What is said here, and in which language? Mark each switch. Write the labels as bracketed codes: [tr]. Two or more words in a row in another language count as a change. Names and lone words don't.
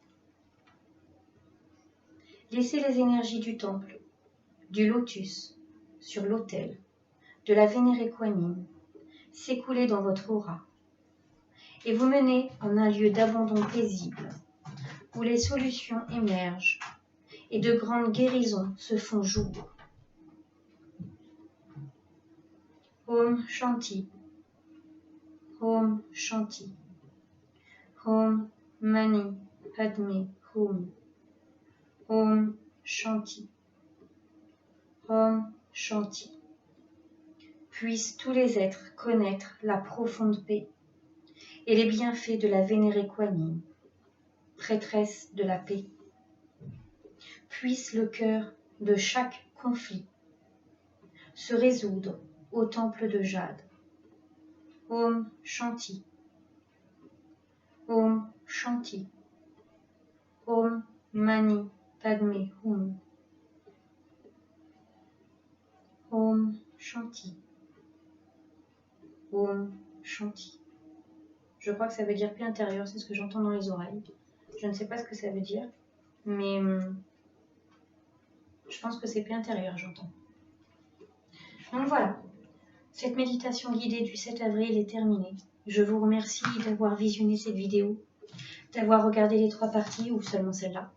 [fr] Laissez les énergies du temple, du lotus, sur l'autel, de la vénérée Kuan Yin, s'écouler dans votre aura, et vous mener en un lieu d'abandon paisible, où les solutions émergent et de grandes guérisons se font jour. [sa] Om Shanti. Om Shanti. Om Mani Padme Hum. Om Shanti. Om Shanti. Puissent tous les êtres connaître la profonde paix et les bienfaits de la vénérée Kuan Yin, prêtresse de la paix. Puisse le cœur de chaque conflit se résoudre au temple de jade. Om Shanti. Om Shanti. Om Mani Padme Hum. Om Shanti. Om Shanti. [fr] Je crois que ça veut dire paix intérieure, c'est ce que j'entends dans les oreilles. Je ne sais pas ce que ça veut dire, mais je pense que c'est paix intérieure, j'entends. Donc voilà, cette méditation guidée du 7 avril est terminée. Je vous remercie d'avoir visionné cette vidéo, d'avoir regardé les 3 parties ou seulement celle-là.